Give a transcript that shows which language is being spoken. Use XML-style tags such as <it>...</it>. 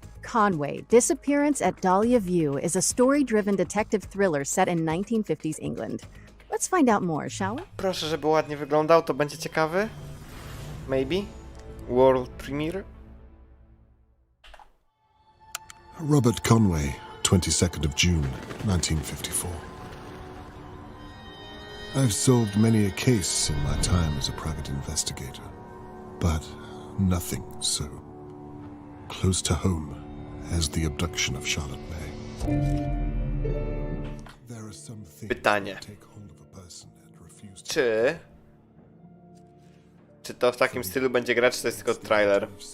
<en>Conway, Disappearance at Dahlia View is a story-driven detective thriller set in 1950s England. Let's find out more, shall we?</en> <pl>Proszę, żeby ładnie wyglądał, to będzie ciekawy.</pl> <en>Maybe? World premiere? Robert Conway, 22nd of June, 1954. I've solved many a case in my time as a private investigator, but nothing so close to home as the abduction of Charlotte May. There are some things</en> <pl>Pytanie.</pl> <en>that take hold of a person and refuse to...</en> <pl>Czy to w takim stylu będzie grać, czy to jest tylko trailer?</pl>